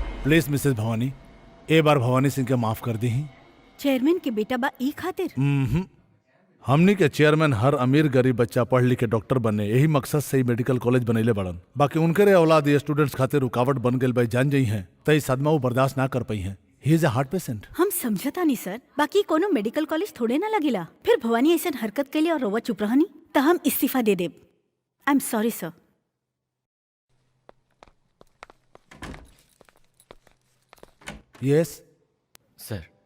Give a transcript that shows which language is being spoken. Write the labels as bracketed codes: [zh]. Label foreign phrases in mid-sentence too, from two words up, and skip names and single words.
[en] please Mrs [bho] भवानी, ए बार भवानी सिंह के माफ कर दी। चेयरमैन के बेटा बा ई खातिर हमनी के चेयरमैन हर अमीर गरीब बच्चा पढ़ लिख के डॉक्टर बने, यही मकसद से ही [en] medical college [bho] बनैले बड़न। बाकी उनके रे औलाद ये स्टूडेंट्स खातिर रुकावट बन गई भाई, जान जाई हैं तई सदमा वो बर्दाश्त ना कर पाई हैं। [en] he is a heart patient. [bho] हम समझता नहीं सर, बाकी कोनो [en] medical college [bho] थोड़े ना लगेला। फिर भवानी ऐसा हरकत के लिए और रोवा चुप रहनी तो हम इस्तीफा दे देब। [en] I am sorry sir. यस सर।